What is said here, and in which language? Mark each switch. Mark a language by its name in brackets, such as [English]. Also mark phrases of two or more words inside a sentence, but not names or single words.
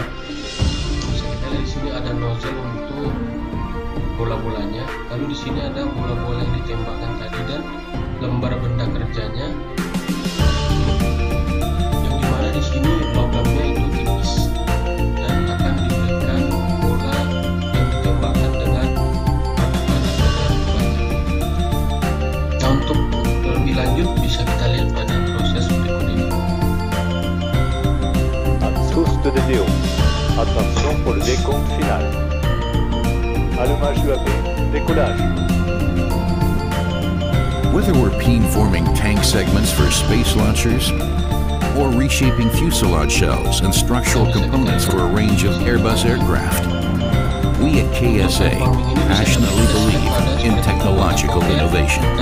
[Indonesian] Bisa kita lihat di sini ada nozzle untuk bola-bolanya, lalu di sini ada bola-bola yang ditembakkan tadi dan lembar benda kerjanya, yang dimana di sini logamnya itu tipis dan akan diberikan bola yang ditembakkan dengan permukaan banyak. Nah, untuk lebih lanjut bisa kita lihat pada proses berikut ini. [French] Source de déo. Attention pour le décompte final. Allumage UAV, décollage. [English] Whether we're beam-forming tank segments for space launchers, or reshaping fuselage shells and structural components for a range of Airbus aircraft, we at KSA passionately believe in technological innovation.